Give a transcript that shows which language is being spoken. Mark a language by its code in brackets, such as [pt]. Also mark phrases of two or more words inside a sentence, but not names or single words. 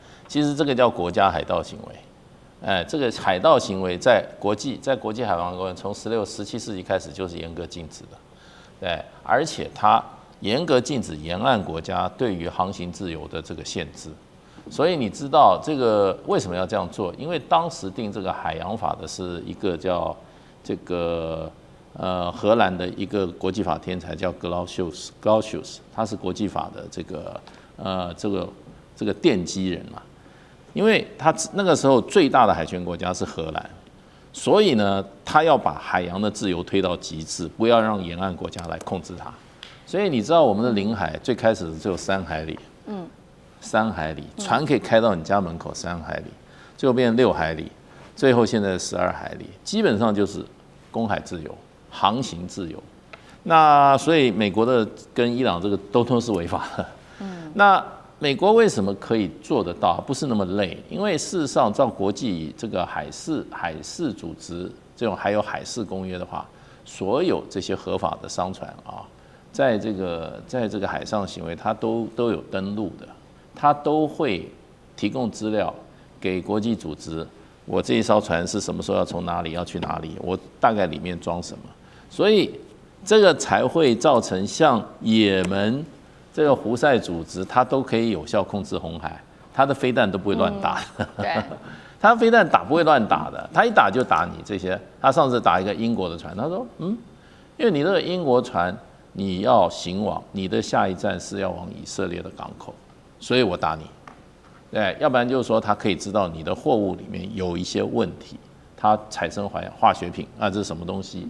[zh] 其實這個叫國家海盜行為。這個海盜行為在國際海洋公約從16、17世紀開始就是嚴格禁止的，對，而且它嚴格禁止沿岸國家對於航行自由的這個限制。所以你知道這個為什麼要這樣做？因為當時定這個海洋法的是一個叫這個荷蘭的一個國際法天才叫 Clausius，他是國際法的這個奠基人嘛。因為他那個時候最大的海權國家是荷蘭，所以呢，他要把海洋的自由推到極致，不要讓沿岸國家来控制它。所以你知道我們的領海最開始只有3海里，3海里，船可以開到你家門口3海里，最後變成6海里，最後現在12海里，基本上就是公海自由、航行自由。那所以美國的跟伊朗這個都是違法的。那美國為什麼可以做得到？不是那麼累，因為事實上，照國際這個海事組織這種還有海事公約的話，所有這些合法的商船啊，在這個海上行為，它都有登錄的，它都會提供資料給國際組織。我這一艘船是什麼時候要從哪裡要去哪裡？我大概裡面裝什麼？所以這個才會造成像也門。這個胡塞組織，它都可以有效控制紅海，它的飛彈都不會亂打的。對，它飛彈不會亂打的，它一打就打你這些。他上次打一個英國的船，他說，因為你這個英國船你要行往，你的下一站是要往以色列的港口，所以我打你。對，要不然就是說，他可以知道你的貨物裡面有一些問題，它產生化學品啊，這是什麼東西？